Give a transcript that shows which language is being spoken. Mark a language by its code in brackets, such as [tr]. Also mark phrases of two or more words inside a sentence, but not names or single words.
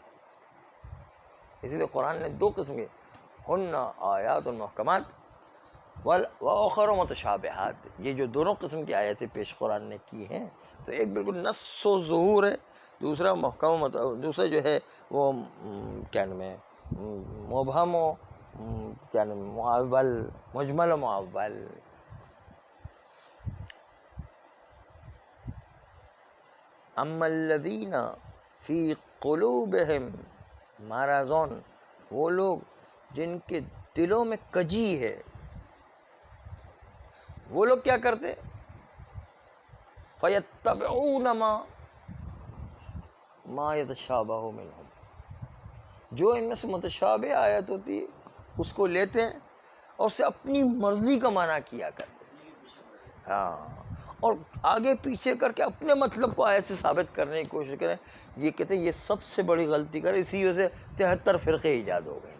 [ur] اس لیے قرآن نے 2 قسم کے ہن [ar] آیات محکمات وآخر متشابہات. [ur] یہ جو دونوں قسم کی آیتیں پیش قرآن نے کی ہیں تو ایک بالکل نص و ظہور ہے، دوسرا محکم دوسرا جو ہے وہ کیا نام ہے مبہم و کیا نام معول، مجمل و معول. [ar] اما الذین فی قلوبہم مرض، [ur] وہ لوگ جن کے دلوں میں کجی ہے، وہ لوگ کیا کرتے؟ [ar] فَيَتَّبِعُونَ مَا يَتَشَابَهُ مِنْهُ، [ur] جو ان میں سے متشابہ آیت ہوتی ہے اس کو لیتے ہیں اور اسے اپنی مرضی کا معنی کیا کرتے ہیں. اور آگے پیچھے کر کے اپنے مطلب کو آیت سے ثابت کرنے کی کوشش کریں. یہ کہتے ہیں یہ سب سے بڑی غلطی کرے. اسی وجہ سے 73 فرقے ایجاد ہو گئے.